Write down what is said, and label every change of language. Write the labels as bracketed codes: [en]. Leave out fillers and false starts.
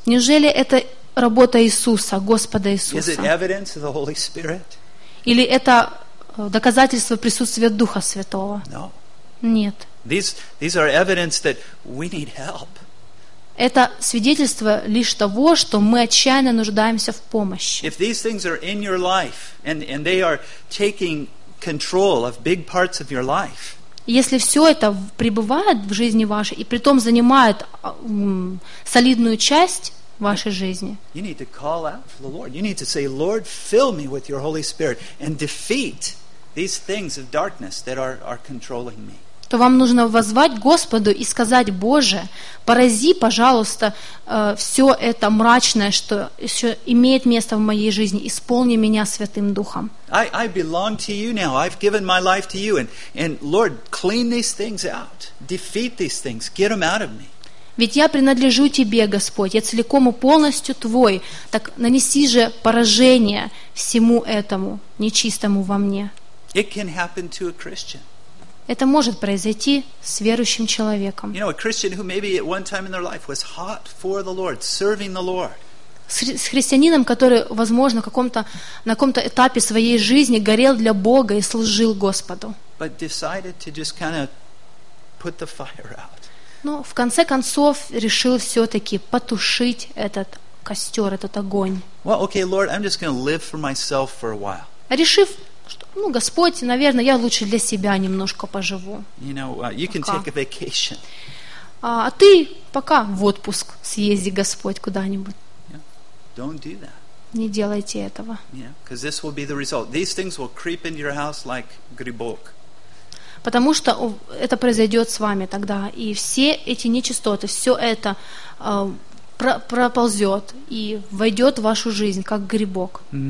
[ru] Неужели это работа Иисуса, Господа Иисуса? [en] Is it evidence of the Holy Spirit? [ru] Или это доказательство присутствия Духа Святого? [en] No. [ru] Нет. [en] These are evidence that we need help. [ru] Это свидетельство лишь того, что мы отчаянно нуждаемся в помощи. [en] If these things are in your life and they are taking control of big parts of your life. [ru] Если все это пребывает в жизни вашей и притом занимает солидную часть вашей жизни. [en] You need to call out for the Lord. You need to say, Lord, fill me with your Holy Spirit and defeat these things of darkness that are controlling me. [ru] То вам нужно воззвать Господу и сказать: Боже, порази, пожалуйста, все это мрачное, что еще имеет место в моей жизни, исполни меня Святым Духом. [en] I belong to you now. I've given my life to you. And Lord, clean these things out. Defeat these things. Get them out of me. [ru] Ведь я принадлежу Тебе, Господь, я целиком и полностью Твой. Так нанеси же поражение всему этому нечистому во мне. [en] It can happen to a Christian. [ru] Это может произойти с верующим человеком. [en] You know, a Christian who maybe at one time in their life was hot for the Lord, serving the Lord. [ru] С христианином, который, возможно, на каком-то этапе своей жизни горел для Бога и служил Господу. [en] But decided to just kind of put the fire out. [ru] Но в конце концов решил все-таки потушить этот костер, этот огонь. [en] Well, okay, Lord, I'm just going to live for myself for a while. [ru] Решив, что, ну, Господь, наверное, я лучше для себя немножко поживу. [en] You know, you can take a vacation. [ru] А ты пока в отпуск съезди, Господь, куда-нибудь. [en] Yeah. Don't do that. [ru] Не делайте этого. [en] Yeah, because this will be the result. These things will creep into your house like [ru] грибок. Потому что это произойдет с вами тогда, и все эти нечистоты, все это проползет и войдет в вашу жизнь как грибок.